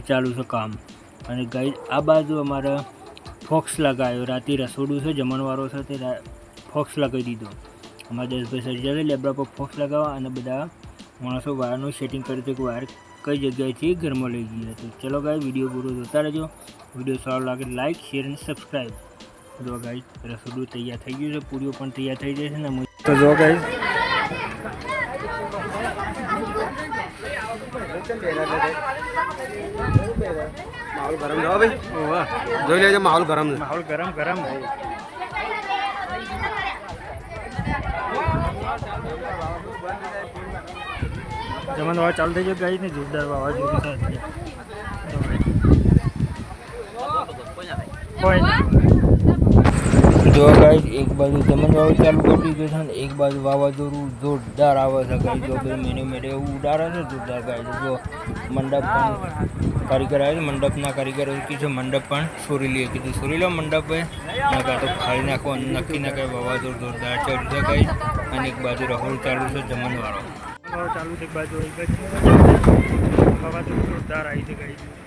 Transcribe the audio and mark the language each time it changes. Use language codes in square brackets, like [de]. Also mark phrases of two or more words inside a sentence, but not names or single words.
[gu] ચાલુ છે કામ અને ગાય આ બાજુ અમારે ફોક્સ લગાવ્યો રાતે રસોડું છે જમણવારો છે તે ફોક્સ લગાવી દીધો અમારા દેશભાઈ સર્જારે લેબડા પર ફોક્સ લગાવવા અને બધા માણસો વાયરનું સેટિંગ કરી હતું કે વાયર કઈ જગ્યાએથી ઘરમાં લઈ ગયા તો ચલો ગાય વિડીયો પૂરો જોતા રહેજો વિડીયો સારો લાગે લાઇક શેર અને સબસ્ક્રાઈબ જો ગાય રસોડું તૈયાર થઈ ગયું છે પૂરીઓ પણ તૈયાર થઈ જાય છે ને તો જો ગાય [hi] माहौल गरम जाओ भाई जो ले जा माहौल गरम [gu] ગરમ જમન વાળા ચાલુ થઈ ગયો ગાય ને જોરદાર વાવાઝોડું છે કોઈ જો ગાય એક બાજુ જમન વાળું ચાલુ કરી દીધું છે ને એક બાજુ વાવાઝોડું જોરદાર આવે છે ગાય જો બે મેને એવું ઉડાડે છે જોરદાર ગાય જો મંડપ પણ કારીગર આવે મંડપના કારીગરો કીધું મંડપ પણ સોરી લઈએ કીધું સોરી લો મંડપ ના કાં તો ફાળી નાખો નક્કી ના કાંઈ વાવાઝોડું જોરદાર ચડ્યું છે ગાય અને એક બાજુ રહોડું ચાલુ છે જમણવાળો ચાલુ છે એક બાજુ વાવાઝોડું જોરદાર આવી છે ગાય